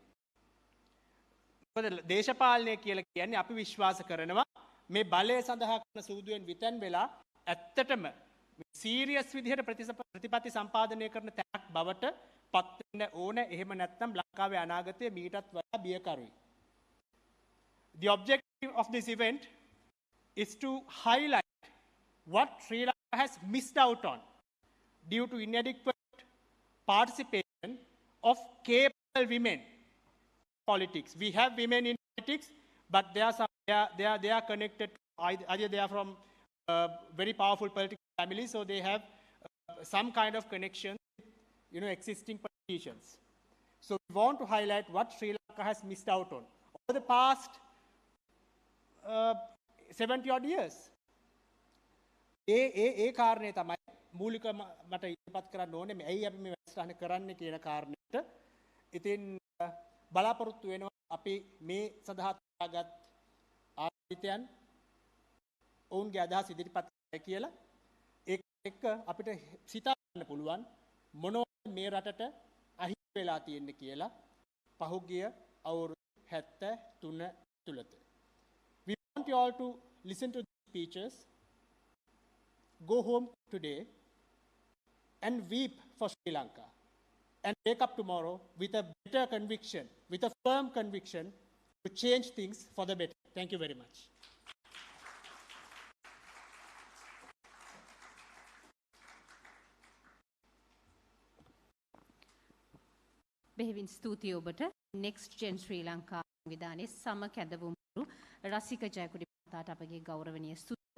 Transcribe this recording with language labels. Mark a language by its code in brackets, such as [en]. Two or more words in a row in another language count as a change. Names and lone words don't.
[si] මොකද දේශපාලනය කියලා කියන්නේ අපි විශ්වාස කරනවා මේ බලය සඳහා කරන සූදුවෙන් විතන් වෙලා ඇත්තටම සීරියස් විදිහට ප්‍රතිපත්ති සම්පාදනය කරන තැනක් බවට පත් වෙන්න ඕන. එහෙම නැත්නම් ලංකාවේ අනාගතය මීටත් වඩා බියකරුයි. [en] The objective of this event is to highlight what Sri Lanka has missed out on due to inadequate participation of capable women in politics. We have women in politics, but they are connected to either they are from very powerful political families, so they have some kind of connection with existing politicians. So we want to highlight what Sri Lanka has missed out on over the past 70 odd years. [si] ඒ කාරණේ තමයි මූලික මට ඉදිරිපත් කරන්න ඕනේ මේ ඇයි අපි මේ වැඩසටහන කරන්නේ කියන කාරණේට. ඉතින් බලාපොරොත්තු වෙනවා අපි මේ සඳහා තෝරාගත් ආයතනයන් ඔවුන්ගේ අදහස් ඉදිරිපත් කරයි කියලා. ඒක එක්ක අපිට සිතා ගන්න පුළුවන් මොනවද මේ රටට අහිමි වෙලා තියෙන්නේ කියලා පහුගිය අවුරුදු 73 තුලත. [en] We want you all to listen to these speeches, go home today and weep for Sri Lanka and wake up tomorrow with a better conviction, with a firm conviction to change things for the better. Thank you very much. [si] බෙහෙවින් ස්තුතියි ඔබට. Next Gen ශ්‍රී ලංකා සංවිධානයේ සම කැඳවුම්රු රසික ජයකුඩි මහතාට අපගේ ගෞරවනීය ස්තුතිය.